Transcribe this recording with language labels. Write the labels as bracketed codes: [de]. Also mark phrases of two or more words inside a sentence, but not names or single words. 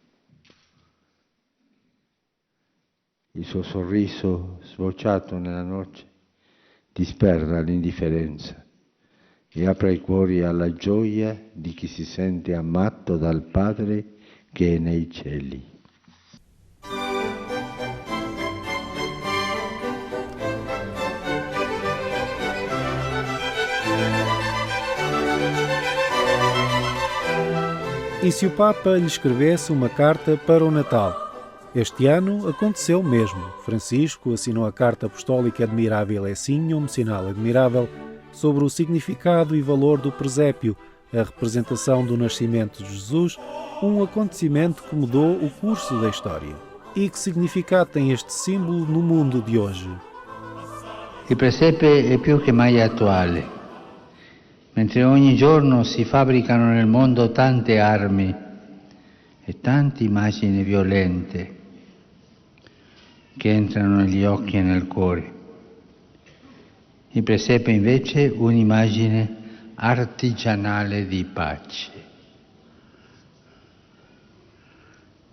[it] Il suo sorriso sbocciato nella noce disperda l'indifferenza e apre i cuori alla gioia di chi si sente amato dal Padre che è nei cieli. [pt] E se o Papa lhe escrevesse uma carta para o Natal? Este ano aconteceu mesmo. Francisco assinou a Carta Apostólica Admirável é Signum, Sinal Admirável, sobre o significado e valor do presépio, a representação do nascimento de Jesus, um acontecimento que mudou o curso da história. E que significado tem este símbolo no mundo de hoje? [it] Il presepe è più che mai attuale. Mentre ogni giorno si fabbricano nel mondo tante armi e tante immagini violente che entrano negli occhi e nel cuore, il presepe invece è un'immagine artigianale di pace.